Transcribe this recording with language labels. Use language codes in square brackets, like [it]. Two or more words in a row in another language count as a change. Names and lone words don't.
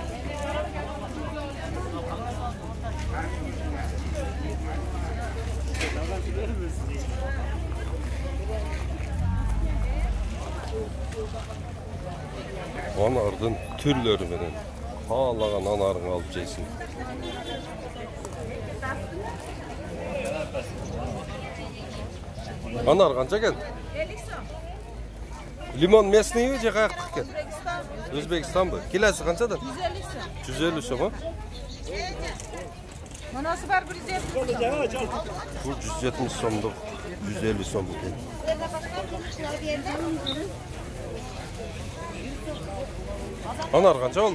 [kk] Анардың түрлері менен. Қалаған анарын алып жейсің. [uz] Anar qancha ekan? 50 so'm. Limon местный же qayerda ekan? O'zbekiston bu. Kilosi qanchadan? 150 so'm. 150 so'm, ha? Manasi bor 170. Bu 170 so'mdir. 150 so'm ekan. Anar qancha oldu?